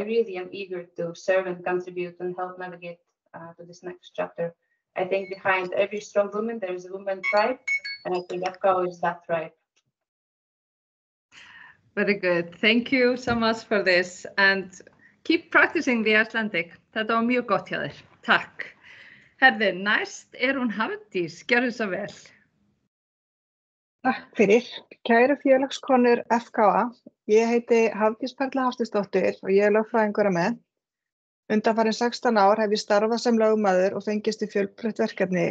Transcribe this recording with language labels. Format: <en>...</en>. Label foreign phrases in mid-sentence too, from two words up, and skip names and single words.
<en>I really am eager to serve and contribute and help navigate to this next chapter. I think behind every strong woman, there is a woman tribe, and I think FKA is that tribe. Very good. Thank you so much for this and keep practicing the Icelandic.</en> <is>Þetta var mjög gott hjá þér. Takk. Herði, næst hún Hafdís. Gjörðu svo vel. Takk fyrir. Kæru félagskonur FKA. Ég heiti Hafdís Perla Hafsteinsdóttir og ég lögfræðingur að mennt. Undanfarin 16 ár hef ég starfað sem lögmaður og fengist í fjölbreytt verkefni.</is>